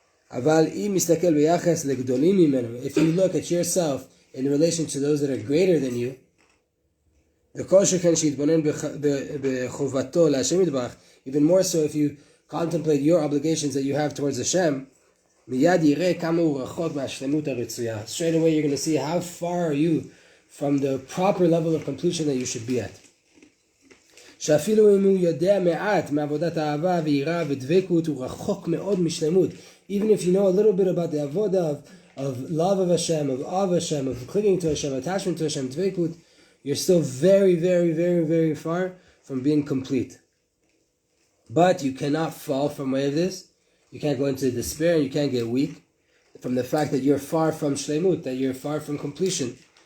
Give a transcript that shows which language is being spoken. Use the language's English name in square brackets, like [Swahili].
[Hebrew] אבל אם מסתכל ביחס לגדולים ממנו, [English] if you look at yourself in relation to those that are greater than you, [Hebrew] וכל שכן שיתבונן בחובתו להשם יתברך, [English] even more so if you contemplate your obligations that you have towards Hashem, [Hebrew] מיד יראה כמה הוא רחוק מהשלמות הרצויה. [English] Straight away you're going to see how far are you from the proper level of completion that you should be at. [Hebrew] שאפילו אם הוא יודע מעט מעבודת האהבה ויראה ודבקות, הוא רחוק מאוד משלמות. [English] Even if you know a little bit about the avodah of love of Hashem, of awe of Hashem, of clinging to Hashem, attachment to Hashem, dvekut, you're still very, very, very, very far from being complete. But you cannot fall from way of this. You can't go into despair, and you can't get weak from the fact that you're far from shleimut, that you're far from completion.